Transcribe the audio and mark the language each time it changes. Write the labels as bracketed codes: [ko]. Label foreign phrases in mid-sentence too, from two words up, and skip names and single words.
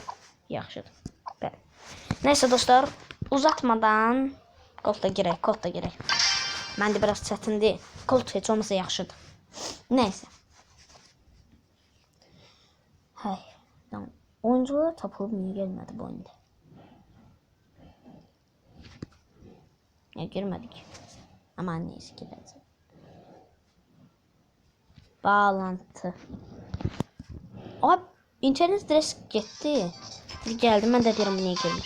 [az] Yaxşıdır. Bəli. Neyse dostlar, uzatmadan koltuğa girək. Məndə biraz çətindir. Kolt heç olmasa yaxşıdır. [tr] Neyse. Hay. Tamam. [az] Oyuncular tapılıb niyə gəlmədi bu oyunda? Ya girmədik. Ama neyse girəcək. Bağlantı. [tr] Abi internet direkt gitti. Geldi, ben de diyorum niye girmiş.